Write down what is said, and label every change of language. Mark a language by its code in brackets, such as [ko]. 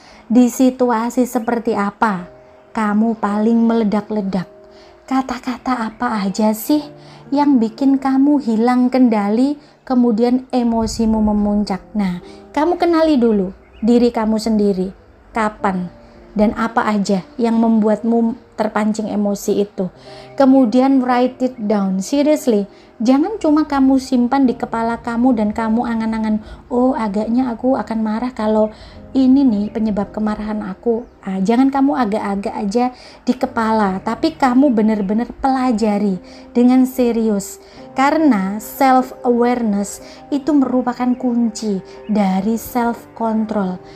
[id] Di situasi seperti apa kamu paling meledak-ledak? Kata-kata apa aja sih yang bikin kamu hilang kendali, kemudian emosimu memuncak? Nah, kamu kenali dulu diri kamu sendiri. Kapan dan apa aja yang membuatmu terpancing emosi itu. Kemudian [en] write it down, seriously. [id] Jangan cuma kamu simpan di kepala kamu dan kamu angan-angan, oh agaknya aku akan marah kalau ini nih penyebab kemarahan aku. Jangan kamu agak-agak aja di kepala, tapi kamu benar-benar pelajari dengan serius. Karena self-awareness itu merupakan kunci dari self-control.